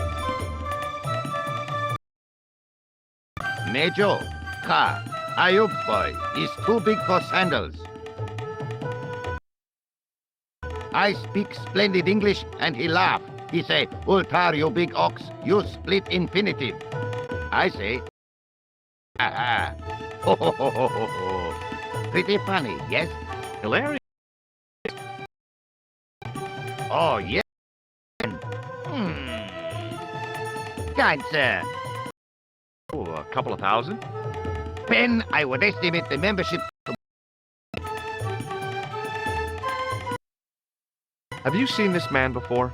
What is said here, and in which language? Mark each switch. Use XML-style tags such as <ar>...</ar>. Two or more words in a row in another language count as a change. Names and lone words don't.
<en>Nejo, Ayub's boy is too big for sandals. I speak splendid English and he laugh. He say, Ultar, you big ox, you split infinitive. I say, aha. Ho, ho, ho, ho, ho, ho. Pretty funny, yes? Hilarious. Oh, yes. Kind sir. Oh, a couple of thousand? Pen, I would estimate the membership. Have you seen this man before?</en>